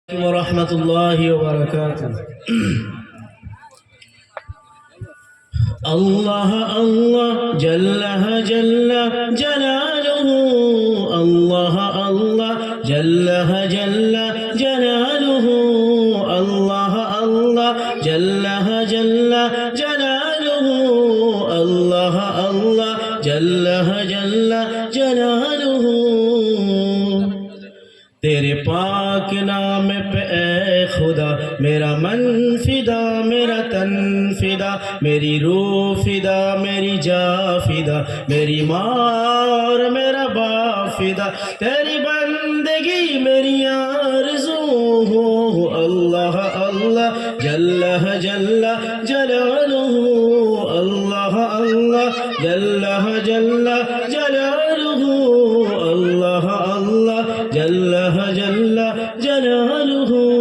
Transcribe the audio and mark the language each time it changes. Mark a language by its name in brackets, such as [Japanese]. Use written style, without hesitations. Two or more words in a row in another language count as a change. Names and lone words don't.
[Arabic] ورحمة الله وبركاته الله الله جل جل جلاله الله الله جل جل جلاله الله الله جل جل جلاله الله الله جل جل جلاله [Urdu] تیرے پاک نام پے اے خدا میرا من فدا میرا تن فدا میری روح فدا میری جاں فدا میری ماں اور میرا باپ فدا تیری بندگی میری آرزو ہو [Arabic] الله الله جل جل جلاله الله الله جل جل جلاله الله الله جل جل جلاله